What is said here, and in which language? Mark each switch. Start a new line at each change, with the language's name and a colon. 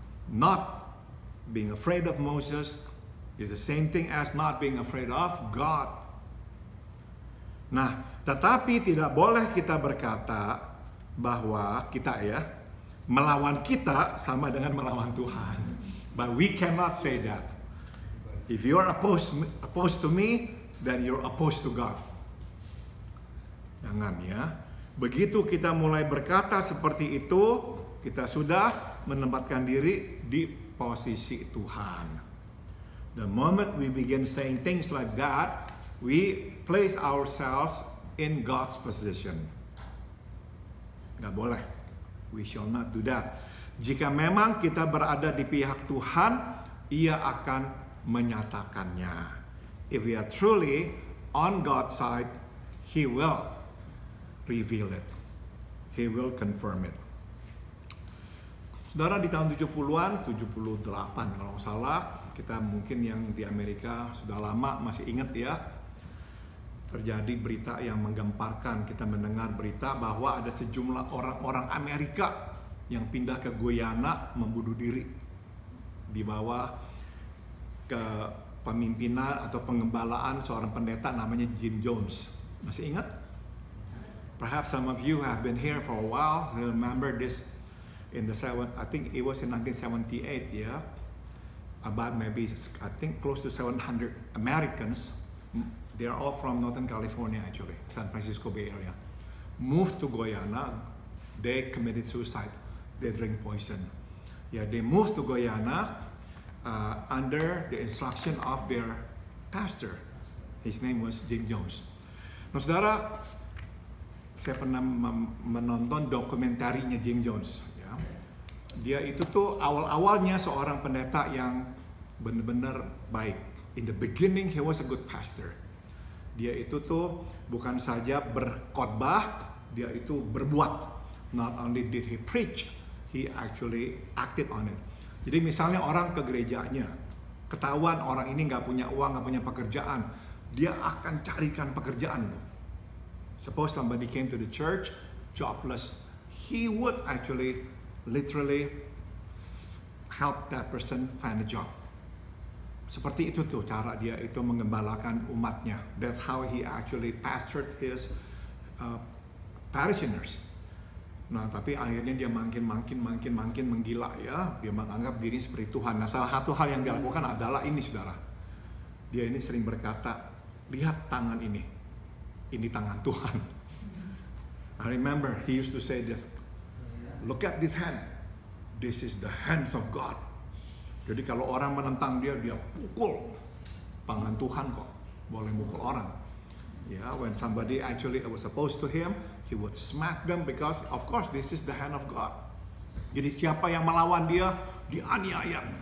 English: Not being afraid of Moses is the same thing as not being afraid of God.
Indonesian: Nah, tetapi tidak boleh kita berkata bahwa kita melawan kita sama dengan melawan Tuhan.
English: But we cannot say that. If you are opposed to me, then you're opposed to God.
Indonesian: Jangan ya. Begitu kita mulai berkata seperti itu, kita sudah menempatkan diri di posisi Tuhan.
English: The moment we begin saying things like that, we place ourselves in God's position.
Indonesian: Gak boleh.
English: We shall not do that.
Indonesian: Jika memang kita berada di pihak Tuhan, Ia akan menyatakannya.
English: If we are truly on God's side, He will reveal it. He will confirm it.
Indonesian: Saudara, di tahun 70-an, 78 kalau nggak salah, kita mungkin yang di Amerika sudah lama masih ingat ya, terjadi berita yang menggemparkan. Kita mendengar berita bahwa ada sejumlah orang-orang Amerika yang pindah ke Guyana membunuh diri di bawah kepemimpinan atau pengembalaan seorang pendeta namanya Jim Jones. Masih ingat?
English: Perhaps some of you have been here for a while. You remember this I think it was in 1978, about maybe, I think close to 700 Americans, they are all from Northern California actually, San Francisco Bay Area, moved to Guyana. They committed suicide. They drink poison. They moved to Guyana under the instruction of their pastor. His name was Jim Jones.
Indonesian: Nah, saudara, saya pernah menonton dokumentarinya Jim Jones. Ya. Dia itu tuh awal-awalnya seorang pendeta yang benar-benar baik.
English: In the beginning he was a good pastor.
Indonesian: Dia itu tuh bukan saja berkhotbah, dia itu berbuat.
English: Not only did he preach, he actually acted on it.
Indonesian: Jadi misalnya orang ke gerejanya, ketahuan orang ini nggak punya uang, nggak punya pekerjaan, dia akan carikan pekerjaan loh.
English: Suppose somebody came to the church, jobless, he would actually literally help that person find a job.
Indonesian: Seperti itu tuh cara dia itu mengembalakan umatnya.
English: That's how he actually pastored his parishioners.
Indonesian: Nah, tapi akhirnya dia makin menggila ya. Dia menganggap diri seperti Tuhan. Nah, salah satu hal yang dia lakukan adalah ini, saudara. Dia ini sering berkata, lihat tangan ini tangan Tuhan.
English: I remember he used to say this, look at this hand, this is the hands of God.
Indonesian: Jadi kalau orang menentang dia pukul, tangan Tuhan kok, boleh mukul orang.
English: Yeah, when somebody actually was opposed to him, he would smack them because of course this is the hand of God.
Indonesian: Jadi siapa yang melawan dia, dianiaya.